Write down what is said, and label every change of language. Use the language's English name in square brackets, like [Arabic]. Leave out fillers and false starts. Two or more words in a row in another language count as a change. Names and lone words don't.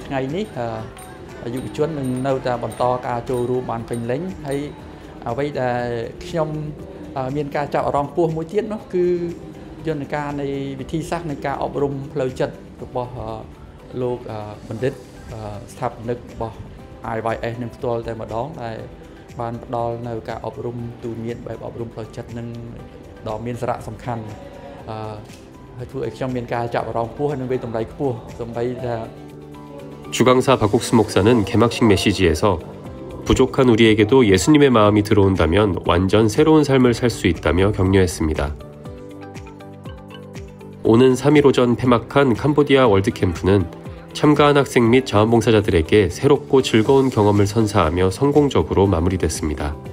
[Khmer] ថ្ងៃនេះយុវជននឹងនៅតែបន្តការចូលរួមបានពេញលេញហើយអ្វីដែលខ្ញុំមានការចាប់អារម្មណ៍ខ្ពស់មួយទៀតនោះគឺយន្តការនៃវិធីសាស្ត្រនៃការអប់រំផ្លូវចិត្តរបស់លោកបណ្ឌិតស្ថាបនិករបស់ IYS នឹងផ្ទាល់តែម្ដងដែលបានផ្ដល់នៅការអប់រំទូន្មានបែបអប់រំផ្លូវចិត្តនឹងដ៏មានសារៈសំខាន់ហើយធ្វើឲ្យខ្ញុំមានការចាប់អារម្មណ៍ខ្ពស់ហើយនឹងវេទតម្លៃខ្ពស់សម្បីថា [Korean] 주강사 박옥수 목사는 개막식 메시지에서 부족한 우리에게도 예수님의 마음이 들어온다면 완전 새로운 삶을 살 수 있다며 격려했습니다. 오는 3일 오전 폐막한 캄보디아 월드캠프는 참가한 학생 및 자원봉사자들에게 새롭고 즐거운 경험을 선사하며 성공적으로 마무리됐습니다.